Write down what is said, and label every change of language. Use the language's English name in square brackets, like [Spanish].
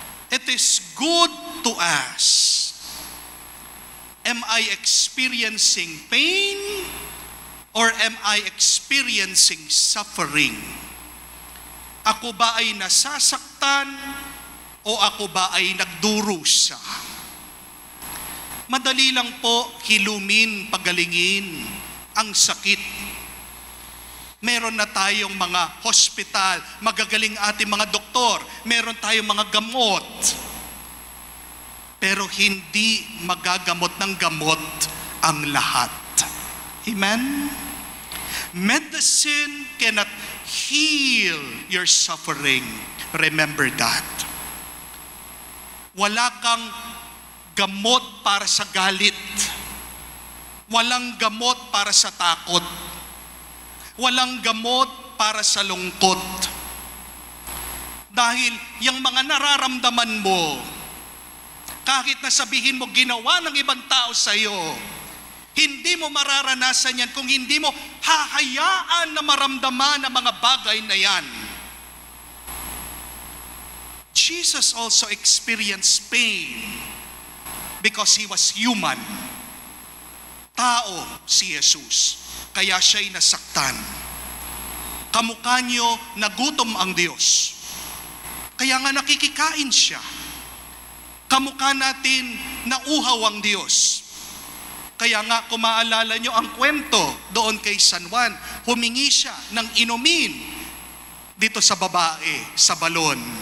[English] It is good to ask, am I experiencing pain or am I experiencing suffering? [Filipino] Ako ba ay nasasaktan o ako ba ay nagdurusa? Madali lang po hilumin, pagalingin ang sakit. Meron na tayong mga hospital, magagaling ating mga doktor, meron tayong mga gamot. Pero hindi magagamot ng gamot ang lahat. Amen? [English] Medicine cannot heal your suffering. Remember that. [Filipino] Wala kang gamot para sa galit. Walang gamot para sa takot. Walang gamot para sa lungkot. Dahil yung mga nararamdaman mo, kahit na sabihin mo ginawa ng ibang tao sa iyo, hindi mo mararanasan yan kung hindi mo hahayaan na maramdaman ang mga bagay na yan. [English] Jesus also experienced pain because He was human. [Filipino] Tao si Jesus, kaya siya'y nasaktan. Kamukha niyo nagutom ang Diyos, kaya nga nakikikain siya. Kamukha natin nauhaw ang Diyos, kaya nga kung maalala niyo ang kwento doon kay San Juan, humingi siya ng inumin dito sa babae, sa balon.